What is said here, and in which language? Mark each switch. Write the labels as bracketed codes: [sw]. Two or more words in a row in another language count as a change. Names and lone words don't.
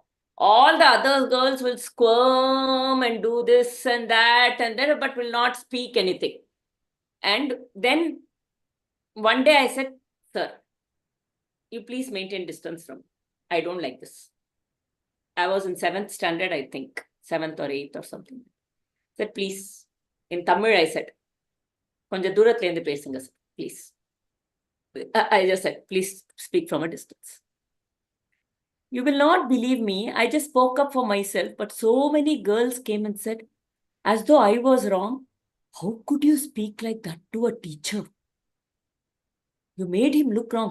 [en] All the other girls will squirm and do this and that and then, but will not speak anything. And then one day I said, sir, you please maintain distance from me. I don't like this. I was in 7th standard, I think, 7th or 8th or something. I said, please, in Tamil, I said, [ta] கொஞ்சம் தூரத்துல இருந்து பேசுங்க, [en] sir, please. I just said, please speak from a distance. You will not believe me. I just spoke up for myself, but so many girls came and said, as though I was wrong, how could you speak like that to a teacher? You made him look wrong.